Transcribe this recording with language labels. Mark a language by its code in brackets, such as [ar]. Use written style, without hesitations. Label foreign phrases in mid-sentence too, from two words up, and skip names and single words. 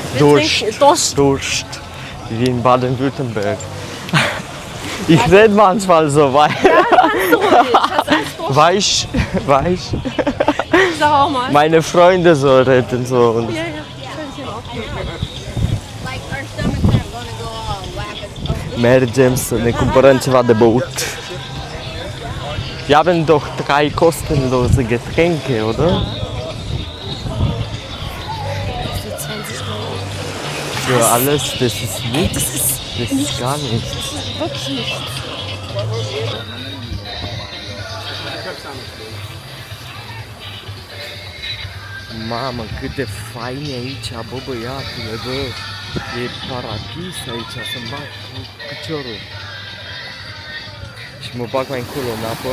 [de] Durst. trinken Durst. Durst. Wie in Baden-Württemberg. Ich rede manchmal so Kannst du ruhig. Hast alles Durst? weich. Sag auch mal. Meine Freunde so reden so. Und Ja, ja. Völlig in Ordnung. [en] Like our stomachs aren't gonna go all whack as [ro] mergem să ne cumpărăm ceva de băut. [de] Wir haben doch 3 kostenlose Getränke, oder? Für alles, das ist nichts. Das ist gar nichts. Wirklich nicht. [ro] Mamă, cât de fain e aici, bă, băiatule, bă. E paradis aici, să-mi bag cu piciorul. Și mă bag mai încolo în apă.